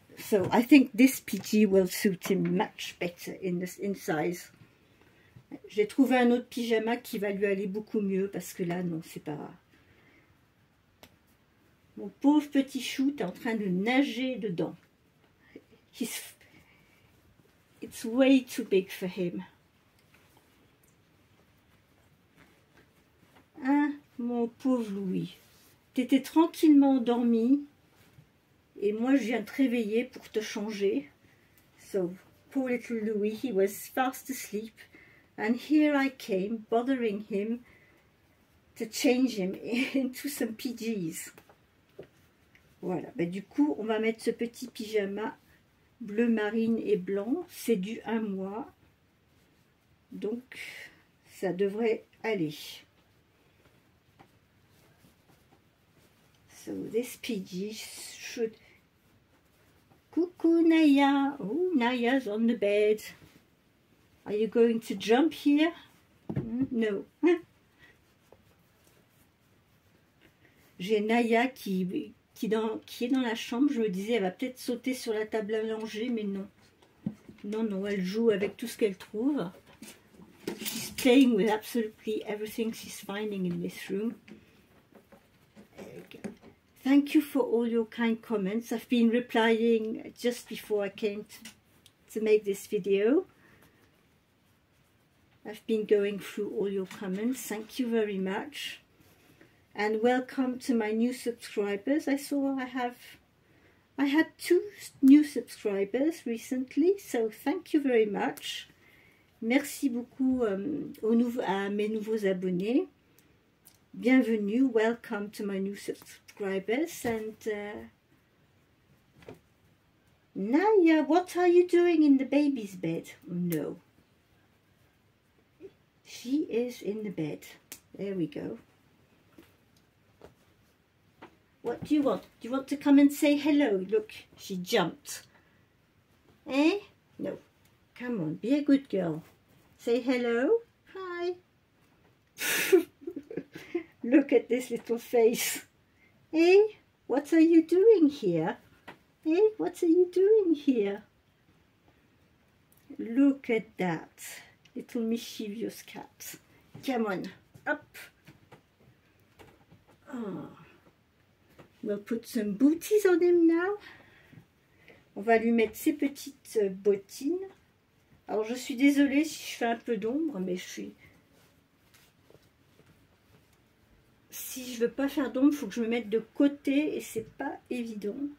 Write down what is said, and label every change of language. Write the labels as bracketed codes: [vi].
[en] So, I think this Pidgey will suit him much better in size. [fr] J'ai trouvé un autre pyjama qui va lui aller beaucoup mieux parce que là, non, c'est pas... Mon pauvre petit chou est en train de nager dedans. [en] It's way too big for him. [fr] Hein, mon pauvre Louis. T'étais tranquillement endormi. Et moi, je viens te réveiller pour te changer. [en] So, poor little Louis, he was fast asleep. And here I came, bothering him to change him into some PJs. [fr] Voilà, ben, du coup, on va mettre ce petit pyjama bleu marine et blanc. C'est du 1 mois. Donc, ça devrait aller. [en] So, this PJ should... [fr] Coucou Naya. [en] Oh, Naya's on the bed. Are you going to jump here? No. [fr] J'ai Naya qui est dans la chambre. Je me disais, elle va peut-être sauter sur la table à manger, mais non. Non, non, elle joue avec tout ce qu'elle trouve. [en] She's playing with absolutely everything she's finding in this room. Thank you for all your kind comments. I've been replying just before I came to make this video. I've been going through all your comments. Thank you very much. And welcome to my new subscribers. I saw I had 2 new subscribers recently, so thank you very much. [fr] Merci beaucoup à mes nouveaux abonnés. Bienvenue, [en] welcome to my new subscribers. And Naya, what are you doing in the baby's bed? No. She is in the bed. There we go. What do you want? Do you want to come and say hello? Look, she jumped. Eh? No. Come on, be a good girl. Say hello. Hi. Look at this little face. Eh? What are you doing here? Eh? What are you doing here? Look at that. Little mischievous cat. Come on. Up. Oh. We'll put some booties on him now. [fr] On va lui mettre ses petites bottines. Alors je suis désolée si je fais un peu d'ombre, mais si je veux pas faire d'ombre, il faut que je me mette de côté et c'est pas évident.